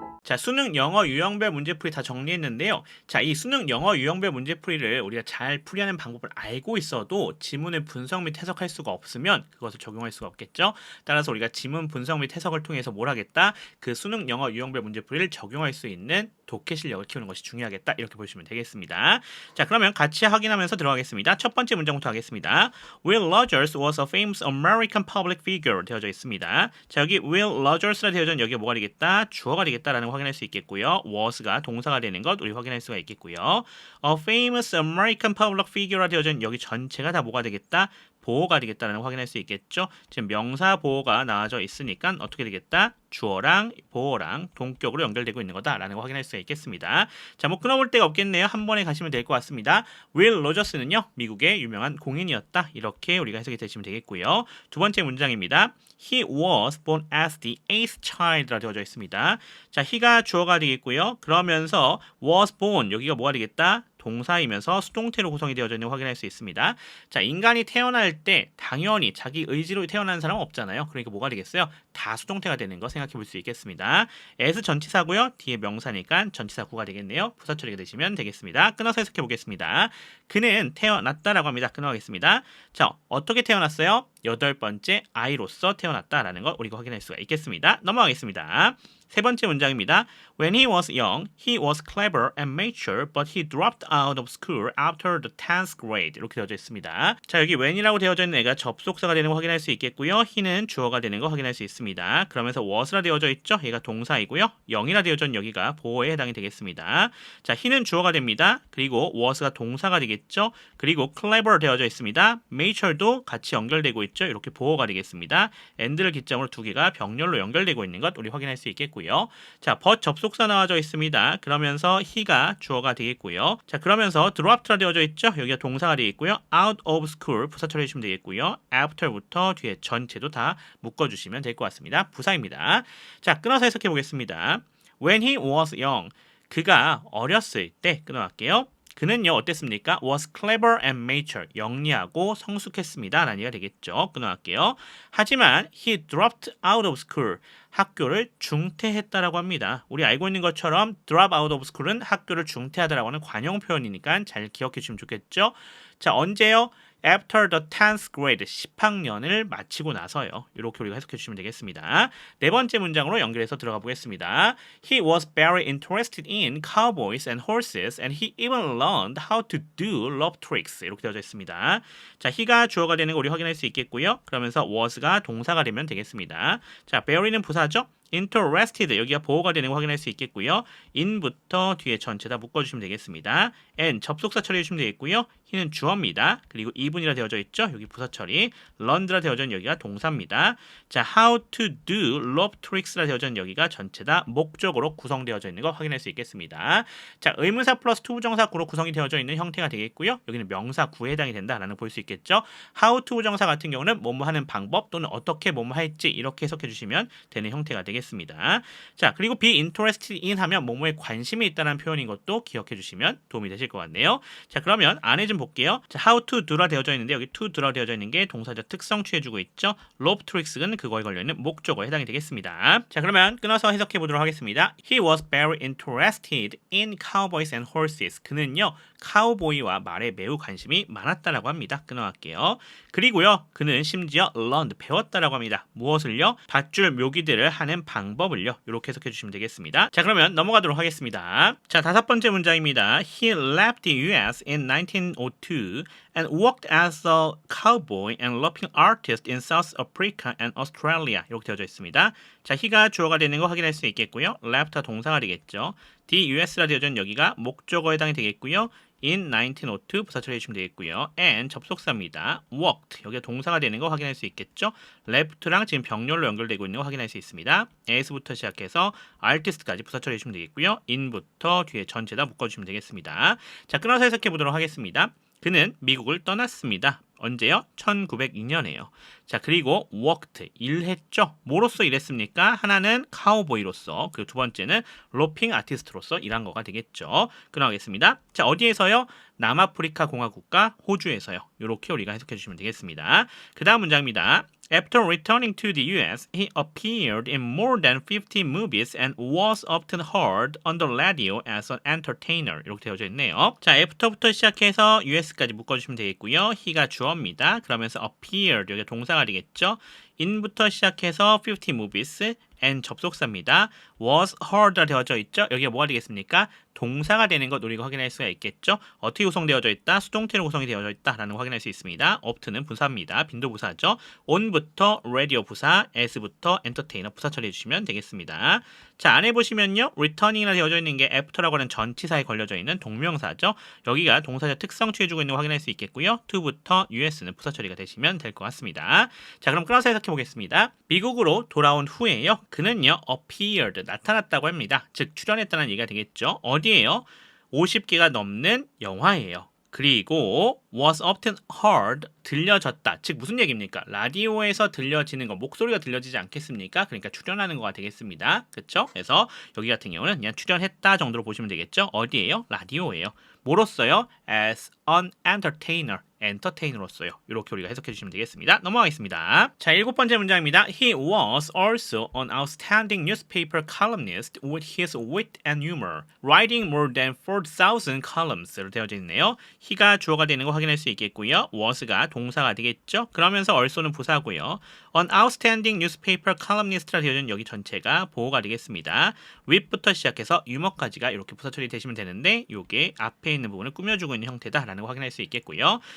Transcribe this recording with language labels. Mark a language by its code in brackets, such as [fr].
[ko] 자, 수능 영어 유형별 문제풀이 다 정리했는데요. 자, 이 수능 영어 유형별 문제풀이를 우리가 잘 풀이하는 방법을 알고 있어도 지문을 분석 및 해석할 수가 없으면 그것을 적용할 수가 없겠죠. 따라서 우리가 지문 분석 및 해석을 통해서 뭘 하겠다? 그 수능 영어 유형별 문제풀이를 적용할 수 있는 독해 실력을 키우는 것이 중요하겠다. 이렇게 보시면 되겠습니다. 자, 그러면 같이 확인하면서 들어가겠습니다. 첫 번째 문장부터 하겠습니다. [en] Will Rogers was a famous American public figure [ko] 되어져 있습니다. 자, 여기 Will Rogers라 되어져 있는 여기가 뭐가 되겠다? 주어가 되겠다라는 걸 확인할 수 있겠고요. was가 동사가 되는 것 우리 확인할 수가 있겠고요. [en] A famous American public figure [ko] 라 되어져 있는 여기 전체가 다 뭐가 되겠다? 보호가 되겠다라는 걸 확인할 수 있겠죠. 지금 명사 보호가 나와져 있으니까 어떻게 되겠다? 주어랑 보호랑 동격으로 연결되고 있는 거다라는 걸 확인할 수가 있겠습니다. 자, 뭐 끊어볼 데가 없겠네요. 한 번에 가시면 될 것 같습니다. Will Rogers는요, 미국의 유명한 공인이었다. 이렇게 우리가 해석이 되시면 되겠고요. 두 번째 문장입니다. [en] He was born as the eighth child [ko] 라 되어져 있습니다. 자, he가 주어가 되겠고요. 그러면서 was born 여기가 뭐가 되겠다? 동사이면서 수동태로 구성이 되어져 있는 걸 확인할 수 있습니다. 자, 인간이 태어날 때 당연히 자기 의지로 태어나는 사람은 없잖아요. 그러니까 뭐가 되겠어요? 다 수동태가 되는 거 생각해 볼 수 있겠습니다. as 전치사고요. 뒤에 명사니까 전치사 구가 되겠네요. 부사 처리가 되시면 되겠습니다. 끊어서 해석해 보겠습니다. 그는 태어났다라고 합니다. 끊어가겠습니다. 자, 어떻게 태어났어요? 8번째 아이로서 태어났다라는 걸 우리가 확인할 수가 있겠습니다. 넘어가겠습니다. 세 번째 문장입니다. [en] When he was young, he was clever and mature, but he dropped out of school after the 10th grade. [ko] 이렇게 되어져 있습니다. 자, 여기 when이라고 되어져 있는 애가 접속사가 되는 거 확인할 수 있겠고요. he는 주어가 되는 거 확인할 수 있습니다. 그러면서 was라 되어져 있죠. 얘가 동사이고요. young이라 되어져 있는 여기가 보호에 해당이 되겠습니다. 자, he는 주어가 됩니다. 그리고 was가 동사가 되겠죠. 그리고 clever 되어져 있습니다. mature도 같이 연결되고 있죠. 이렇게 보호가 되겠습니다. and를 기점으로 두 개가 병렬로 연결되고 있는 것 우리 확인할 수 있겠고요. 자, but 접속사 나와져 있습니다. 그러면서 he가 주어가 되겠고요. 자, 그러면서 dropped라 되어져 있죠. 여기가 동사가 되겠고요. out of school 부사 처리해 주시면 되겠고요. after부터 뒤에 전체도 다 묶어주시면 될 것 같습니다. 부사입니다. 자, 끊어서 해석해 보겠습니다. [en] When he was young, [ko] 그가 어렸을 때 끊어갈게요. 그는요 어땠습니까? [en] was clever and mature [ko] 영리하고 성숙했습니다 라는 얘기가 되겠죠. 끊어갈게요. 하지만 [en] he dropped out of school [ko] 학교를 중퇴했다라고 합니다. 우리 알고 있는 것처럼 [en] drop out of school [ko] 은 학교를 중퇴하다라고 하는 관용 표현이니까 잘 기억해 주시면 좋겠죠. 자, 언제요? [en] After the 10th grade [ko] 10학년을 마치고 나서요. 이렇게 우리가 해석해 주시면 되겠습니다. 네 번째 문장으로 연결해서 들어가 보겠습니다. [en] He was very interested in cowboys and horses and he even learned how to do rope tricks. [ko] 이렇게 되어져 있습니다. 자, he가 주어가 되는 거 우리 확인할 수 있겠고요. 그러면서 was가 동사가 되면 되겠습니다. 자, very는 부사죠. interested 여기가 보호가 되는 거 확인할 수 있겠고요. in부터 뒤에 전체 다 묶어주시면 되겠습니다. and 접속사 처리해 주시면 되겠고요. he는 주어입니다. 그리고 even이라 되어져 있죠. 여기 부사 처리. learned라 되어져 있는 여기가 동사입니다. 자, [en] how to do rope tricks [ko] 라 되어져 있는 여기가 전체 다 목적으로 구성되어져 있는 거 확인할 수 있겠습니다. 자, 의문사 플러스 투부정사 구로 구성이 되어져 있는 형태가 되겠고요. 여기는 명사 구에 해당이 된다라는 걸 볼 수 있겠죠. how to 부정사 같은 경우는 뭐뭐 하는 방법 또는 어떻게 뭐뭐 할지 이렇게 해석해 주시면 되는 형태가 되겠습니다. 자, 그리고 [en] be interested in [ko] 하면 뭐뭐에 관심이 있다는 표현인 것도 기억해 주시면 도움이 되실 것 같네요. 자, 그러면 안에 좀 볼게요. 자, how to do라 되어져 있는데 여기 to do라 되어져 있는 게 동사적 특성 취해주고 있죠. rope tricks는 그거에 걸려있는 목적어에 해당이 되겠습니다. 자, 그러면 끊어서 해석해 보도록 하겠습니다. [en] He was very interested in cowboys and horses. [ko] 그는요 카우보이와 말에 매우 관심이 많았다라고 합니다. 끊어갈게요. 그리고요 그는 심지어 learned 배웠다라고 합니다. 무엇을요? 밧줄 묘기들을 하는 방법을요. 이렇게 해석해 주시면 되겠습니다. 자, 그러면 넘어가도록 하겠습니다. 자, 다섯 번째 문장입니다. [en] He left the US in 1902 and worked as a cowboy and roping artist in South Africa and Australia. [ko] 이렇게 되어져 있습니다. 자, he가 주어가 되는 거 확인할 수 있겠고요. left가 동사가 되겠죠. the US라 되어져 있는 여기가 목적어에 해당이 되겠고요. in 1902 부사 처리해 주시면 되겠고요. and 접속사입니다. worked 여기가 동사가 되는 거 확인할 수 있겠죠. left랑 지금 병렬로 연결되고 있는 거 확인할 수 있습니다. as부터 시작해서 artist까지 부사 처리해 주시면 되겠고요. in부터 뒤에 전체 다 묶어주시면 되겠습니다. 자, 끊어서 해석해 보도록 하겠습니다. 그는 미국을 떠났습니다. 언제요? 1902년에요. 자, 그리고 worked, 일했죠. 뭐로서 일했습니까? 하나는 카우보이로서, 그리고 두 번째는 로핑 아티스트로서 일한 거가 되겠죠. 끊어가겠습니다. 자, 어디에서요? 남아프리카 공화국과 호주에서요. 이렇게 우리가 해석해 주시면 되겠습니다. 그 다음 문장입니다. [en] After returning to the US, he appeared in more than 50 movies and was often heard on the radio as an entertainer. [ko] 이렇게 되어져 있네요. 자, after부터 시작해서 US까지 묶어주시면 되겠고요. he가 주어입니다. 그러면서 appeared, 여기 동사가 되겠죠. in부터 시작해서 50 movies, and 접속사입니다. was heard가 되어져 있죠. 여기가 뭐가 되겠습니까? 동사가 되는 것 우리가 확인할 수가 있겠죠. 어떻게 구성되어져 있다? 수동태로 구성이 되어져 있다라는 거 확인할 수 있습니다. up는 부사입니다. 빈도부사죠. on부터 radio 부사, as부터 entertainer 부사 처리해 주시면 되겠습니다. 자, 안에 보시면요. returning이라 되어져 있는 게 after라고 하는 전치사에 걸려져 있는 동명사죠. 여기가 동사적 특성 취해주고 있는 거 확인할 수 있겠고요. to부터 us는 부사 처리가 되시면 될 것 같습니다. 자, 그럼 끊어서 해석해 보겠습니다. 미국으로 돌아온 후에요. 그는요. appeared, 나타났다고 합니다. 즉, 출연했다는 얘기가 되겠죠. 어디에요? 50개가 넘는 영화예요. 그리고 [en] was often heard, [ko] 들려졌다. 즉 무슨 얘기입니까? 라디오에서 들려지는 거, 목소리가 들려지지 않겠습니까? 그러니까 출연하는 거가 되겠습니다. 그렇죠? 그래서 여기 같은 경우는 그냥 출연했다 정도로 보시면 되겠죠? 어디에요? 라디오예요. 뭐로써요? [en] as an entertainer, [ko] 엔터테이너로서요. 이렇게 우리가 해석해 주시면 되겠습니다. 넘어가겠습니다. 자, 7번째 문장입니다. [en] He was also an outstanding newspaper columnist with his wit and humor, writing more than 4,000 columns [ko] 로 되어져 있네요. he가 주어가 되는 거 확인할 수 있겠고요. was가 동사가 되겠죠. 그러면서 also는 부사고요. an outstanding newspaper columnist라 되어져 있는 여기 전체가 보호가 되겠습니다. wit부터 시작해서 유머까지가 이렇게 부사 처리되시면 되는데 이게 앞에 있는 부분을 꾸며주고 있는 형태다라는 거 확인할 수 있겠고요.